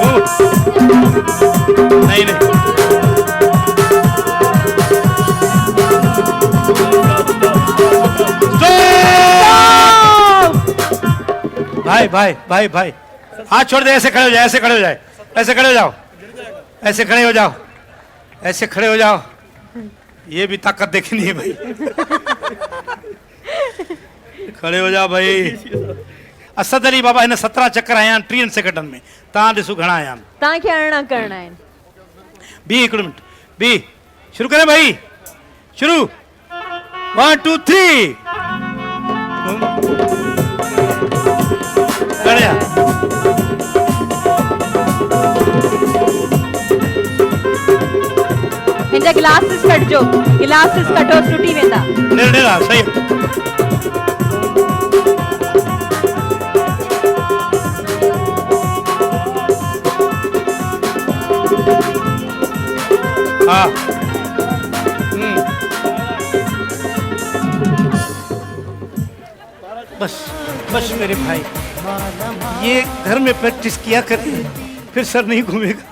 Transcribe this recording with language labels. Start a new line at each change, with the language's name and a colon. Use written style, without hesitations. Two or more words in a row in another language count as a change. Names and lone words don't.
Urdu: نہیں بھائی ہاتھ چھوڑ دے. ایسے کھڑے ہو جائے، ایسے کھڑے ہو جائے، ایسے کھڑے ہو جاؤ، ایسے کھڑے ہو جاؤ، ایسے کھڑے ہو جاؤ. یہ بھی طاقت دیکھنی ہے بھائی۔ کھڑے ہو جاؤ بھائی.
Sindhi: असद अली बाबा हिन 17 चक्कर आया 30 सेकंडनि में। तव्हां ॾिसो घणा आया आहिनि। तव्हांखे अरिड़हं करणा आहिनि।
Urdu: بی 1 منٹ بی شروع کریں بھائی. شروع 1 2 3.
Sindhi: हिनजा गिलासिस कटजो, गिलासिस कटो टुटी वेंदा। नेड़ा सही।
Urdu: ہاں بس بس میرے بھائی، یہ گھر میں پریکٹس کیا کریں، پھر سر نہیں گھومے گا.